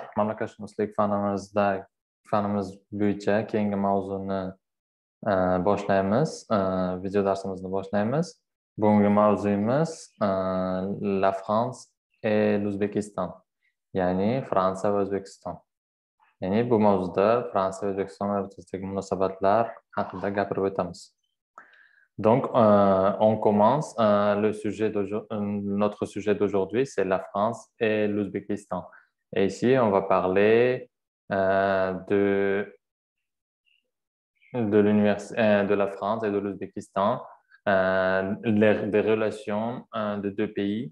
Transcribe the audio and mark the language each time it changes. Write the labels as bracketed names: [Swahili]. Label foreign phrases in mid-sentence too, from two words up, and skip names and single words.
[Uzbek] Mamlakatshumslik fanimiz bo'yicha keyingi mavzuni boshlaymiz. Video darsimizni boshlaymiz. Bugungi mavzuyimiz [French] La France et l'Ouzbekistan, [Uzbek] ya'ni Fransiya va O'zbekiston. Ya'ni bu mavzuda Fransiya va O'zbekiston o'rtasidagi munosabatlar haqida gapirib o'tamiz. [French] Donc, on commence. Notre sujet d'aujourd'hui, c'est la France et l'Ouzbékistan. Et ici, on va parler de la France et de l'Ouzbékistan, des relations de deux pays.